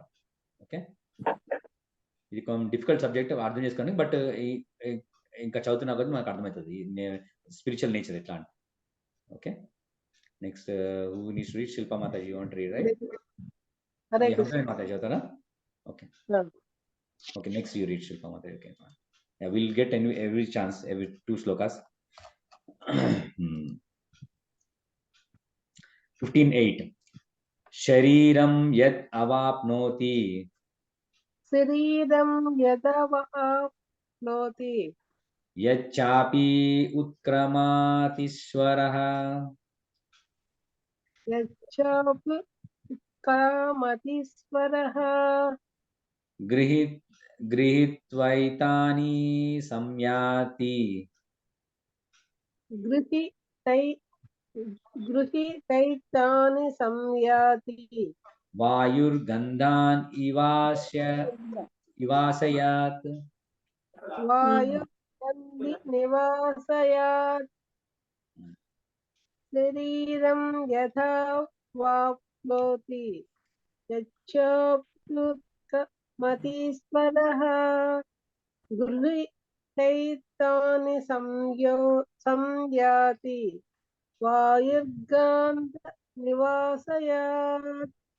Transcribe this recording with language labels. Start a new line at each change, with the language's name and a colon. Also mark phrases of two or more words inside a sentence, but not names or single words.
Telugu: ఓకే, ఇది కొంచెం
English: difficult subject
Telugu: అర్థం చేసుకోండి, బట్ ఇంకా చదువుతున్నా కదా మనకు అర్థమవుతుంది
English: spiritual nature
Telugu: ఎట్లా అంటే.
English: okay, next who needs to read? శిల్పా మాతాజీ, you want to read, right?
Sanskrit: హరే హంస కృష్ణ.
Telugu: మాతాజీ చదువుతారా? ఓకే,
English: Yeah. okay, next you read Shilpa Mataji. Okay, yeah, we'll get every chance, every 2 slokas.
Sanskrit: 15:8 शरीरं यत् अवाप्नोति శరీరం యదవాప్నోతి यच्चापि उत्क्रामतीश्वरः యచ్చాపి కామతీశ్వరః गृहीत्वैतानि संयाति గృహీతైతాని సంయాతి वायुर्गन्धान् इवाशयात् వాయుగంధి నివాసయాత్ శరీరం యథా వాప్నోతి యచ్చాప్యుత్కమతీశ్వరః గృహీతైతాని సంయాతి వాయుర్గంధ నివాసయాత్.